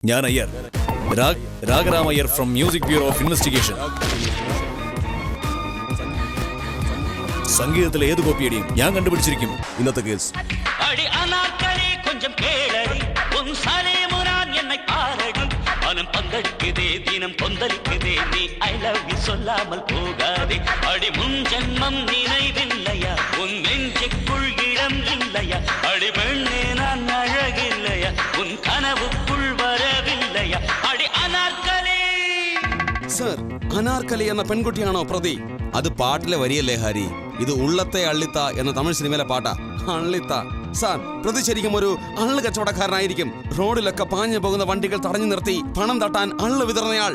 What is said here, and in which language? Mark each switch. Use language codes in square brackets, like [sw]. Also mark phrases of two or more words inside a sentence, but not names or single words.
[ml] ഞാൻ അയ്യർ, രാഗരാം അയ്യർ [en] from Music Bureau of Investigation. [ml] സംഗീതത്തിലെ ഏത് കോപ്പിയടിയും ഞാൻ കണ്ടുപിടിച്ചിരിക്കും. ഇന്നത്തെ കേസ് [ta] பங்கெடுக்குதே தினம் கொந்தளிக்குதே நீ [en] I love you [ta] சொல்லாமல் போகாதே அடி முன் ஜென்மம் நினைவில்லையா உன் நெஞ்சுக்குள் இடம் இல்லையா அடி பெண்ணே நான் அழகில்லையா உன் கனவுக்குள் வரவில்லையா அடி അനാർക്കലി. [ml] സർ, അനാർക്കലി എന്ന പെൺകുട്ടിയാണോ പ്രതി? അത് പാട്ടിലെ വരിയല്ലേ ഹാരി? ഇത് ഉള്ളത്തെ അള്ളിത്ത എന്ന തമിഴ് സിനിമയിലെ പാട്ടാ. അള്ളിത്ത സാർ, പ്രതി ശരിക്കും ഒരു അള്ളു കച്ചവടക്കാരനായിരിക്കും. റോഡിലൊക്കെ പാഞ്ഞു പോകുന്ന വണ്ടികൾ തടഞ്ഞു നിർത്തി പണം തട്ടാൻ അള്ളു വിതറുന്നയാൾ.